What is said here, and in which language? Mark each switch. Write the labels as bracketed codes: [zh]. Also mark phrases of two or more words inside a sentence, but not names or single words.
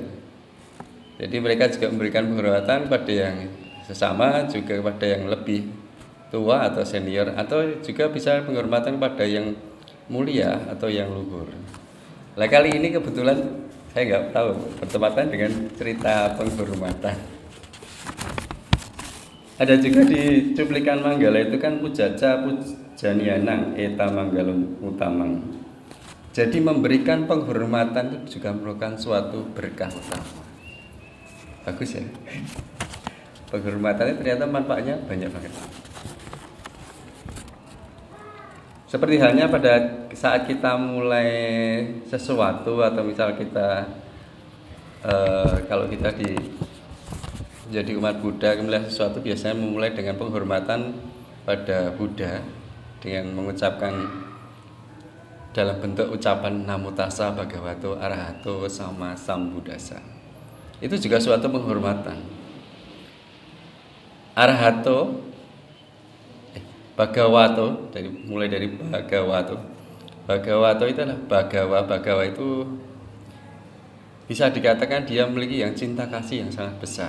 [id] Jadi mereka juga memberikan penghormatan pada yang sesama, juga pada yang lebih tua atau senior, atau juga bisa penghormatan pada yang mulia atau yang luhur. Nah kali ini kebetulan saya nggak tahu bertepatan dengan cerita penghormatan. Ada juga di cuplikan Manggala itu kan [pi] pujaca pujanianang eta manggalum utamang. [id] Jadi memberikan penghormatan itu juga merupakan suatu berkah utama. Bagus ya. Penghormatannya ternyata manfaatnya banyak banget. Seperti halnya pada saat kita mulai sesuatu atau misal kita kalau kita jadi umat Buddha memulai sesuatu biasanya memulai dengan penghormatan pada Buddha dengan mengucapkan dalam bentuk ucapan [pi] Namo tassa bhagavato arahato sama sambuddhassa. [id] Itu juga suatu penghormatan. [pi] Arahato Bhagavato, [id] mulai dari Bhagavato. Bhagavato itu adalah Bhagawa itu bisa dikatakan dia memiliki yang cinta kasih yang sangat besar.